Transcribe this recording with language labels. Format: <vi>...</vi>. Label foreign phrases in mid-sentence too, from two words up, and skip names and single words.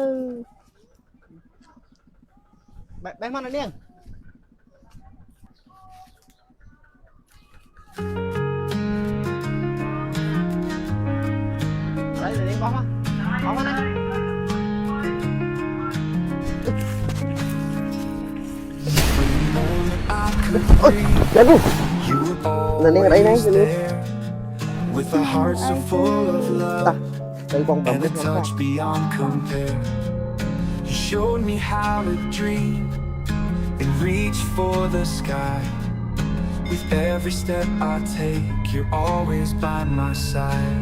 <km>បេះមកនាងហើយនាងបោះមកណាអូយនាងអីហ្នឹងនាង</km> <en>With a heart so full of love and a touch beyond compare. You showed me how to dream and reach for the sky. With every step I take, you're always by my side.</en>